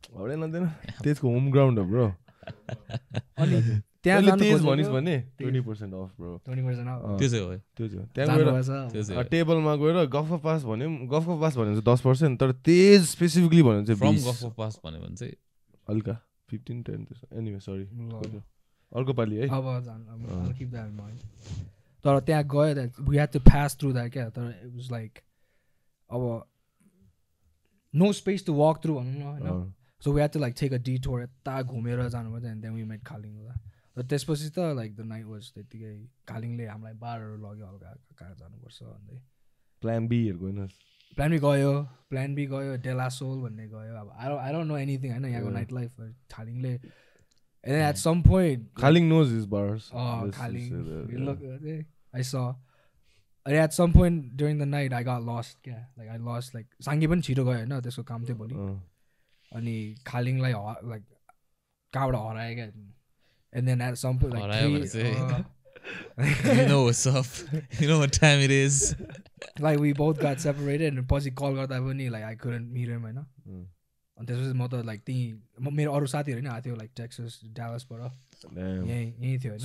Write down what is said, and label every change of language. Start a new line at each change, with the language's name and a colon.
Nepali: तेजको home ground हो bro अनि त्यहाँ तेज भनिस् भने 20% अफ ब्रो
English: 20% off.
Nepali: त्यो चाहिँ हो है. त्यो चाहिँ त्यहाँ गएर टेबलमा गएर गफ पास भन्यो गफ पास भन्यो भने 10% तर तेज स्पेसिफिकली भन्यो चाहिँ फ्रम गफ पास भन्यो भने चाहिँ हल्का 15-10 एनीवे सरी अर्को पालि है
English: I'll keep that in mind.
Nepali: तर त्यहाँ गयो
English: we had to pass through that
Nepali: क्या तर
English: it was like
Nepali: अब
English: no space to walk through
Nepali: भनौँ न होइन
English: so we had to like take a detour
Nepali: यता घुमेर जानुपर्छ
English: and then we met
Nepali: Khaling र त्यसपछि त
English: like the night was
Nepali: त्यतिकै खालिङले हामीलाई बारहरू लग्यो हल्का कहाँ जानुपर्छ भन्दै प्लान बी हेर गएन प्लान बी गयो डेलासोल भन्ने गयो अब
English: I don't know anything
Nepali: होइन यहाँको नाइट लाइफ खालिङले
English: and then at some point Khaling knows his bars. Khaling look I saw and at some point during the night I got lost like I lost like Sangi
Nepali: पनि छिटो गयो हैन त्यसको काम थियो भोलि अनि
English: खालिङलाई like
Nepali: कहाँबाट हरायो क्या
English: and then at some point like you know what's up. You know what time it is. like we both got separated and
Nepali: पछि कल गर्दा पनि
English: like I couldn't meet him
Nepali: हैन अनि त्यसपछि म त लाइक त्यही मेरो अरू साथीहरू नि आएको थियो लाइक टेक्सस डालसबाट यहीँ थियो होइन